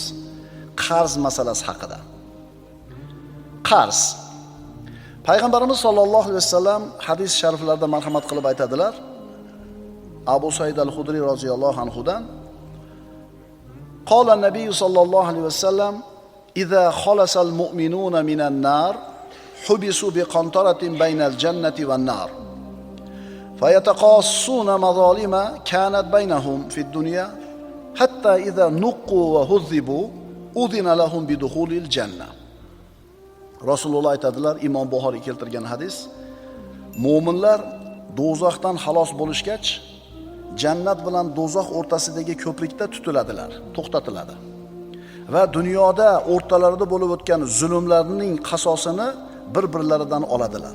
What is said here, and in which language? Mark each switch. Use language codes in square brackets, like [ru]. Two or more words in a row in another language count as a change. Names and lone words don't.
[uz] Qarz masalasi haqida. Qarz. Payg'ambarimiz sollallohu alayhi vasallam hadis shariflarida marhamat qilib aytadilar. Abu Said al-Khudri roziyallohu anhudan: [ar] قال النبي [uz] sollallohu alayhi vasallam: [ar] "إذا خلص المؤمنون من النار حبسوا بقنطرة بين الجنة والنار فيتقاصون مظالم كانت بينهم في الدنيا حتى إذا نقوا وهذبوا أذن لهم بدخول الجنة." [uz] Rasululloh aytadilar, Imom Buxoriy keltirgan hadis. Mo'minlar do'zaxdan xalos bo'lishgach, jannat bilan do'zax o'rtasidagi ko'prikda tutiladilar, to'xtatiladi. Va dunyoda o'rtalarida bo'lib o'tgan zulmlarning qasosini bir-birlaridan oladilar.